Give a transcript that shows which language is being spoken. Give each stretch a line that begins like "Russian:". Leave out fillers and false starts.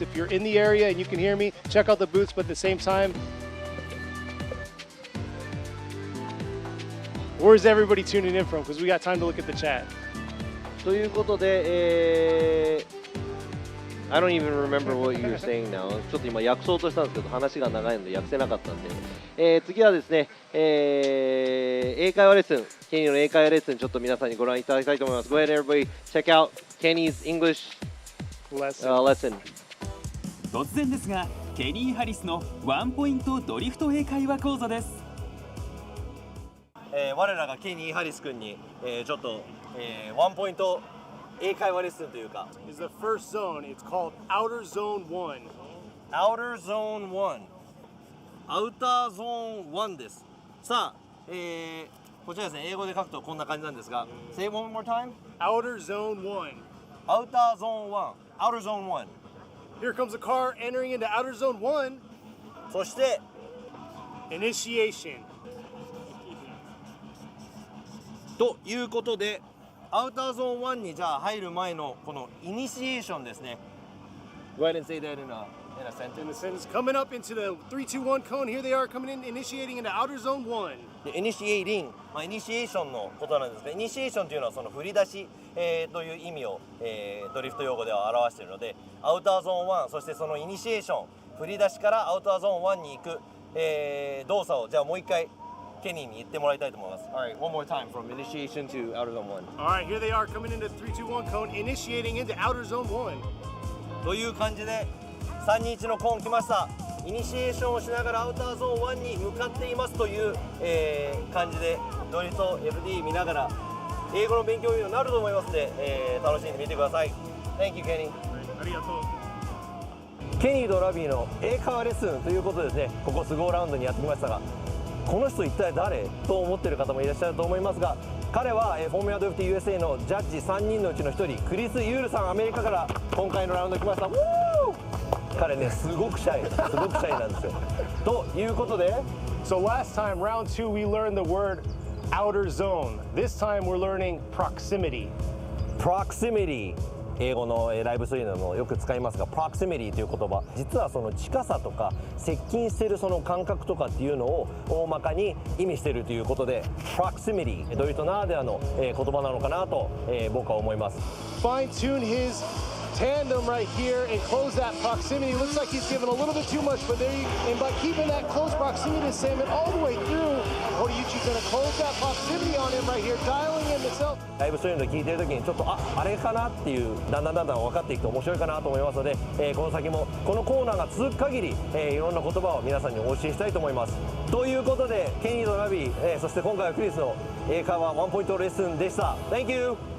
English: If you're in the area and you can hear me, check out the booths, but at the same time, where's everybody tuning in from? Because we got time to look at the chat.
Japanese: ということで、
English: I don't even remember what you were saying now.
Japanese: ちょっと今訳そうとしたんですけど話が長いので訳せなかったんで、次はですね、英会話レッスン、ケニーの英会話レッスンちょっと皆さんにご覧いただきたいと思います。
English: Go ahead everybody, check out Kenny's English lesson.
Japanese: 突然ですが、ケニー・ハリスのワンポイントドリフト英会話講座です。我らがケニー・ハリス君に、ちょっと、ワンポイント英会話レッスンというか。
English: Is the first zone. It's called Outer Zone 1.
Japanese: Outer Zone 1。 アウターゾーン1です。さあ、こちらですね、英語で書くとこんな感じなんですが、
English: Say one more time. Outer Zone 1. Outer Zone 1。Outer Zone 1。 Here comes a car entering into outer zone 1.
Japanese: そして
English: Initiation.
Japanese: ということでアウターゾーン1にじゃあ入る前のこのイニシエーションですね。
English: Go ahead and say that in a sentence. In the sentence, coming up into the 3-2-1 cone. Here they are coming in, initiating into outer zone 1.
Japanese: でイニシエイリン、イニシエーションのことなんですが、イニシエーションというのはその振り出し、という意味を、ドリフト用語では表しているので、アウターゾーン1、そしてそのイニシエーション、振り出しからアウターゾーン1に行く、動作をじゃあもう一回ケニーに言ってもらいたいと思います。
English: Alright, one more time from initiation to outer zone 1. Alright, here they are coming into 3-2-1 cone, initiating into outer zone 1.
Japanese: という感じで321のコーン来ました。イニシエーションをしながらアウターゾーン1に向かっていますという、感じでドリフト FD 見ながら英語の勉強になると思いますので、楽しんでみてください。
English: Thank you, Kenny。
Japanese: ありがとう。ケニーとラビーの英会話レッスンということでですね、ここスゴーラウンドにやってきましたが、この人一体誰と思っている方もいらっしゃると思いますが、彼はフォーミュラドリフト USA のジャッジ3人のうちの1人、クリス・ユールさん、アメリカから今回のラウンド来ました。彼ね、すごくシャイなんですよ。ということで
English: So last time, round 2, we learned the word outer zone. This time we're learning proximity.
Japanese: proximity、英語のライブストリームでもよく使いますが、proximity という言葉、実はその近さとか接近しているその感覚とかっていうのを大まかに意味しているということで、proximity、ドリフトならではの言葉なのかなと僕は思います。
English: Fine tune his tandem right here and close that proximity. Looks like he's given a little bit too much, but there you, and by keeping that close proximity to Salmon all the way through, Horiyuchi's going to close that proximity on him right here, dialing in the self.
Japanese: ライブストリームで聞いてる時にちょっとあれかなっていうだんだん分かっていくと面白いかなと思いますので、この先もこのコーナーが続く限り、いろんな言葉を皆さんにお教えしたいと思います。ということでケニーとラビー、そして今回はクリスの英会話ワンポイントレッスンでした。
English: Thank you。